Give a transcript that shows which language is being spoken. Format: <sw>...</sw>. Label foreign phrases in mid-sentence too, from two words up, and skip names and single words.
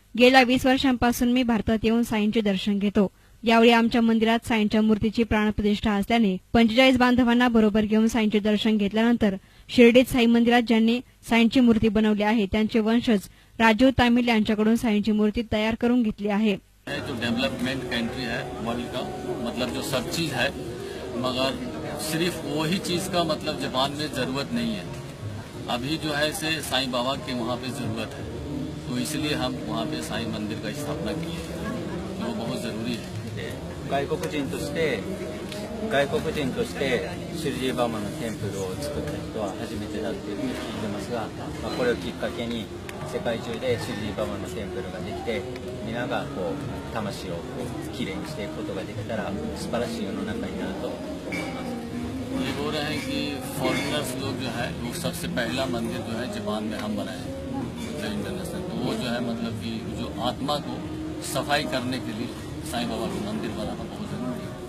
<mr>गेल्या 20 वर्षांपासून मी भारतात येऊन साईंचे दर्शन घेतो। यावेळी आमच्या मंदिरात साईंच्या मूर्तीची प्राणप्रतिष्ठा असल्याने 45 बांधवांना बरोबर घेऊन साईंचे दर्शन घेतल्यानंतर शिर्डीत साई मंदिरात ज्यांनी साईंची मूर्ती बनवली आहे त्यांचे वंशज राजीव तामिल यांच्याकडून साईंची मूर्ती तयार करून घेतली आहे।</mr> <hi>जो</hi> <en>development country</en> <hi>है वर्ल्ड का, मतलब जो सब चीज है, मगर सिर्फ वही चीज का मतलब जापान में जरूरत नहीं है। अभी जो है से साईं बाबा के वहाँ पे जरूरत है, तो इसलिए हम वहाँ पे साई मंदिर का स्थापना किए, जो बहुत जरूरी है।</hi> <ja>外国人としてシルジーバマのテンプルを作った人は初めてだっていうふうに聞いてますが、これをきっかけに世界中でシルジーバマのテンプルができて、皆が魂をきれいにしていくことができたら素晴らしい世の中になると思います。</ja> <hi>ये बोल रहे हैं कि फॉरेनर्स लोग जो है वो सबसे पहला मंदिर जो है जापान में हम बनाए इंटरनेशनल, तो वो जो है मतलब कि जो आत्मा को सफाई करने के लिए साईं बाबा का मंदिर बनाना बहुत जरूरी</hi>